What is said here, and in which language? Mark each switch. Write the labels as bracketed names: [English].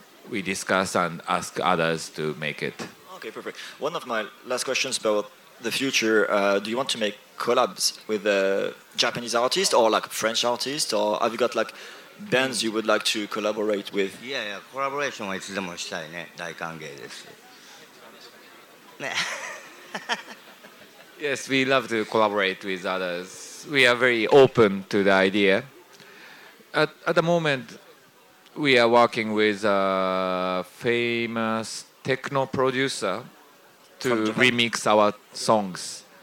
[English] We discuss and ask others to make it. Okay, perfect. One of my last questions about the future, do you want to make collabs with a Japanese artist or like French artist, or have you got like bands you would like to collaborate with? [Japanese] Yeah, collaboration はいつでもしたいね。大歓迎です。ね。 [English] Yes, we love to collaborate with others. We are very open to the idea. At the moment, we are working with a famous techno producer to remix our songs.